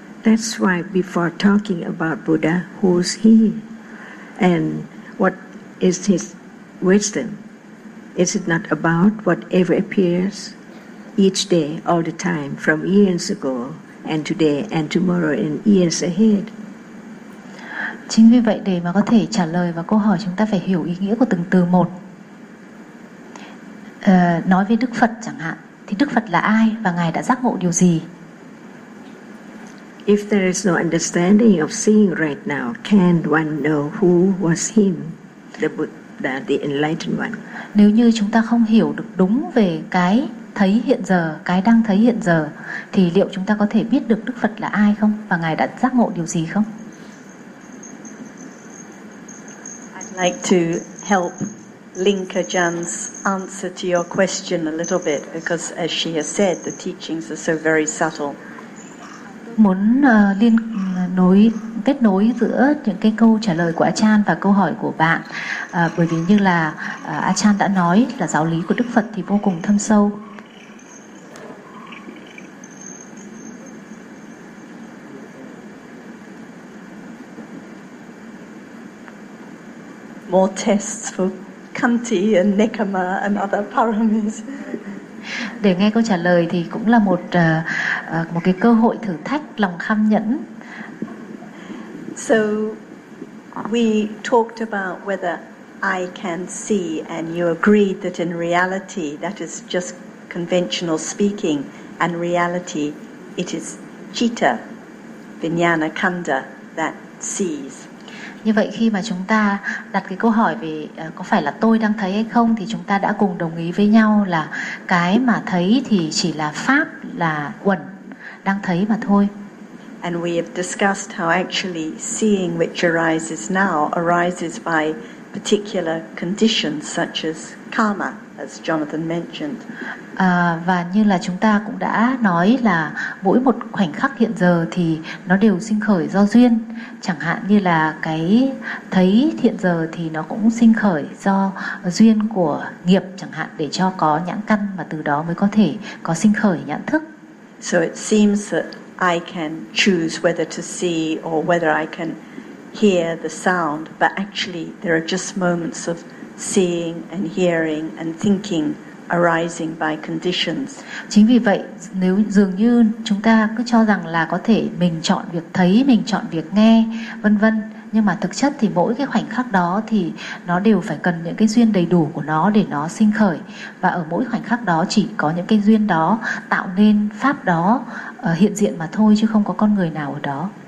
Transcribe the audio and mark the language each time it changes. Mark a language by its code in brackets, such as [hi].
[en] That's why before talking about Buddha, who's he? And what is his wisdom? Is it not about whatever appears each day, all the time, from years ago and today and tomorrow and years ahead? [vi] Chính vì vậy để mà có thể trả lời vào câu hỏi, chúng ta phải hiểu ý nghĩa của từng từ một. Nói về Đức Phật chẳng hạn, thì Đức Phật là ai và ngài đã giác ngộ điều gì? [en] If there is no understanding of seeing right now, can one know who was him, the Buddha, the enlightened one? [vi] Nếu như chúng ta không hiểu được đúng về cái thấy hiện giờ, cái đang thấy hiện giờ, thì liệu chúng ta có thể biết được Đức Phật là ai không và ngài đã giác ngộ điều gì không? [en] Like to help link Ajahn's answer to your question a little bit, because as she has said, the teachings are so very subtle. [vi] Muốn liên nối kết nối giữa những cái câu trả lời của Ajahn và câu hỏi của bạn, bởi vì như là Ajahn đã nói là giáo lý của Đức Phật thì vô cùng thâm sâu. [en] More tests for Kanti and Nekama and other paramis. [vi] Để nghe câu trả lời thì cũng là một cái cơ hội thử thách lòng kham nhẫn. [en] So we talked about whether I can see, and you agreed that in reality that is just conventional speaking, and reality it is citta, vijnana khanda, that sees. [vi] Như vậy khi mà chúng ta đặt cái câu hỏi về có phải là tôi đang thấy hay không, thì chúng ta đã cùng đồng ý với nhau là cái mà thấy thì chỉ là pháp, là uẩn đang thấy mà thôi. [en] And we have discussed how actually seeing which arises now arises by particular conditions such as karma, as Jonathan mentioned. [vi] Và như là chúng ta cũng đã nói là mỗi một khoảnh khắc hiện giờ thì nó đều sinh khởi do duyên. Chẳng hạn như là cái thấy hiện giờ thì nó cũng sinh khởi do duyên của nghiệp chẳng hạn, để cho có nhãn căn và từ đó mới có thể có sinh khởi nhãn thức. [en] So it seems that I can choose whether to see or whether I can hear the sound, but actually there are just moments of seeing and hearing and thinking arising by conditions. [vi] Chính vì vậy, nếu dường như chúng ta cứ cho rằng là có thể mình chọn việc thấy, mình chọn việc nghe, vân vân, nhưng mà thực chất thì mỗi cái khoảnh khắc đó thì nó đều phải cần những cái duyên đầy đủ của nó để nó sinh khởi, và ở mỗi khoảnh khắc đó chỉ có những cái duyên đó tạo nên pháp đó hiện diện mà thôi, chứ không có con người nào ở đó.